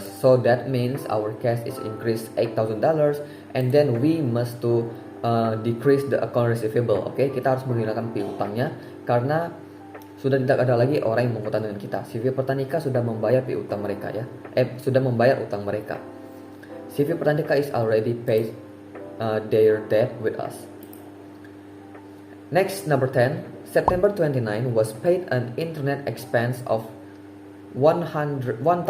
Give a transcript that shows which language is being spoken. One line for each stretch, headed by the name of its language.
English: So that means our cash is increased $8,000, and then we must to decrease the account receivable.
Indonesian: Oke, kita harus menghilangkan piutangnya karena sudah tidak ada lagi orang yang mengutang dengan kita. CV Pertanika sudah membayar piutang mereka ya. Sudah membayar utang mereka.
English: CV Pertanika is already paid their debt with us. Next, number 10, September 29 was paid an internet expense of $1,500.